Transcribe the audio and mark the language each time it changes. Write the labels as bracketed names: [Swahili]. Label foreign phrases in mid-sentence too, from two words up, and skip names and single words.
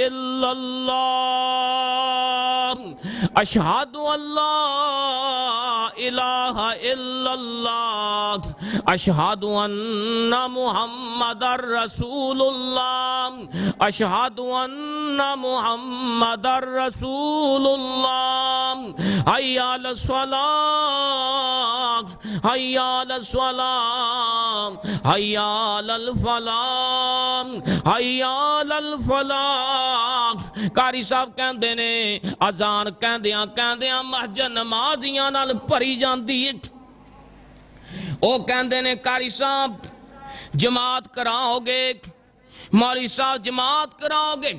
[Arabic] إلا الله أشهد أن لا إله إلا الله أشهد أن محمدا رسول الله أشهد أن محمدا رسول الله حي على الـ صلاة حي على الصلاة حي على الفلاح حي على الفلاح. [Punjabi] قاری صاحب کہندے نیں اذان کہندیاں کہندیاں مسجد نمازیاں نال بھری جاندی ہے. او کہندے نیں قاری صاحب جماعت کراؤ گے، مولوی صاحب جماعت کراؤ گے.